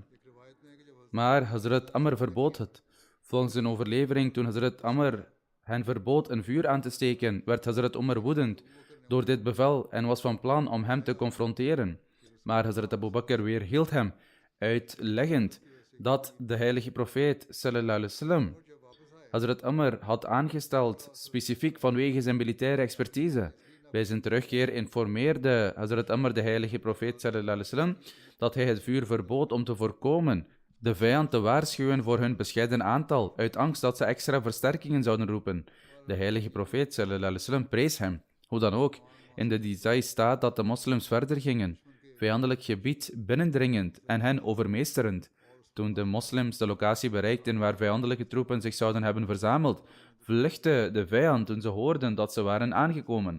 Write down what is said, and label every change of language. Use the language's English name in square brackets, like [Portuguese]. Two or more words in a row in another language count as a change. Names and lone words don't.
[Dutch] Maar Hazrat Amr verbood het. Volgens een overlevering, toen Hazrat Amr hen verbood een vuur aan te steken, werd Hazrat Umar woedend door dit bevel en was van plan om hem te confronteren. Maar Hazrat Abu Bakr weerhield hem, uitleggend dat de heilige profeet [Arabic] صلى الله عليه وسلم [Dutch] Hazrat Amr had aangesteld specifiek vanwege zijn militaire expertise. Bij zijn terugkeer informeerde Hazrat Amr de heilige profeet [Arabic] صلى الله عليه وسلم [Dutch] dat hij het vuur verbood om te voorkomen de vijand te waarschuwen voor hun bescheiden aantal, uit angst dat ze extra versterkingen zouden roepen. De heilige profeet [Arabic] صلى الله عليه وسلم [Dutch] prees hem. Hoe dan ook, in de details staat dat de moslims verder gingen, vijandelijk gebied binnendringend en hen overmeesterend. Toen de moslims de locatie bereikten waar vijandelijke troepen zich zouden hebben verzameld, vluchtte de vijand toen ze hoorden dat ze waren aangekomen.